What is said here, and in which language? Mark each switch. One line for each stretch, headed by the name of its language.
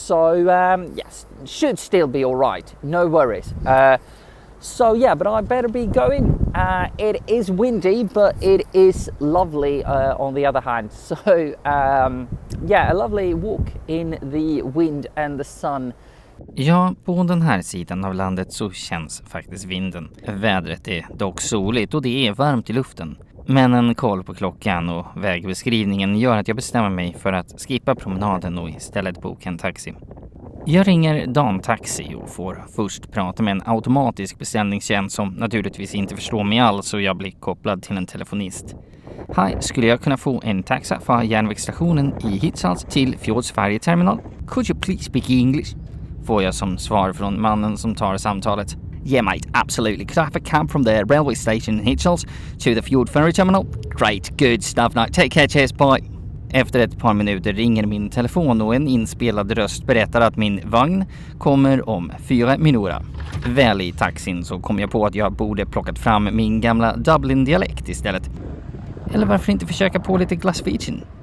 English: So yes, should still be all right, no worries. So yeah, but I better be going. It is windy, but it is lovely on the other hand. So yeah, a lovely walk in the wind and the sun.
Swedish: Ja, på den här sidan av landet så känns faktiskt vinden. Vädret är dock soligt och det är varmt i luften. Men en koll på klockan och vägbeskrivningen gör att jag bestämmer mig för att skippa promenaden och istället boka en taxi. Jag ringer Dantaxi och får först prata med en automatisk beställningstjänst som naturligtvis inte förstår mig alls, så jag blir kopplad till en telefonist. Hej, skulle jag kunna få en taxa från järnvägsstationen i Hirtshals till Fjords färjeterminal?
English: Could you please speak English?
Swedish: Får jag som svar från mannen som tar samtalet.
English: Yeah mate, absolutely. Could I have a cab from the railway station in Hirtshals to the Fjord ferry terminal? Great, good stuff. Now take care, cheers, bye.
Swedish: Efter ett par minuter ringer min telefon och en inspelad röst berättar att min vagn kommer om 4 minuter. Väl i taxin så kom jag på att jag borde plockat fram min gamla Dublin-dialekt istället. Eller varför inte försöka på lite glassfichen?